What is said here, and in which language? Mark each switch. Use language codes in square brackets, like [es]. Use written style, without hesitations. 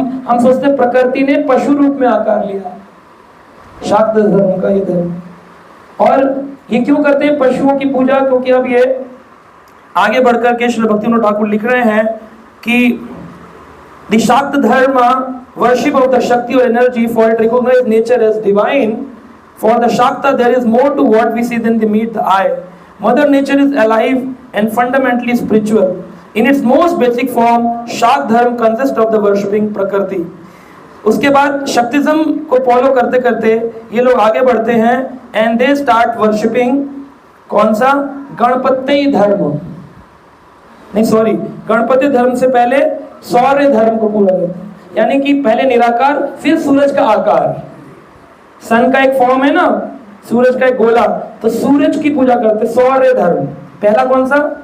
[hi] हम सोचते हैं प्रकृति ने पशु रूप में आकार लिया, शाक्त धर्म का ये धर्म। और ये क्यों करते हैं पशुओं की पूजा? क्योंकि अब ये आगे बढ़कर के श्री भक्तिविनोद ठाकुर लिख रहे हैं कि द शाक्त धर्म [en] worship of the Shakti or energy, for it recognizes nature as divine. For the Shakta there is more to what we see than the meet the eye. Mother Nature is alive and fundamentally spiritual. In its most basic form, Shakt Dharma consists of the worshipping Prakriti. [hi] उसके बाद शक्तिज्म को follow करते करते ये लोग आगे बढ़ते हैं [en] and they start worshipping [hi] कौन सा? गणपति धर्म, नहीं सॉरी, गणपति धर्म से पहले सौर्य धर्म को पूरा करते हैं। यानी कि पहले निराकार, फिर सूरज का आकार, सन का एक फॉर्म है ना, सूरज का एक गोला, तो सूरज की पूजा करते, सौर्य धर्म। पहला कौन सा?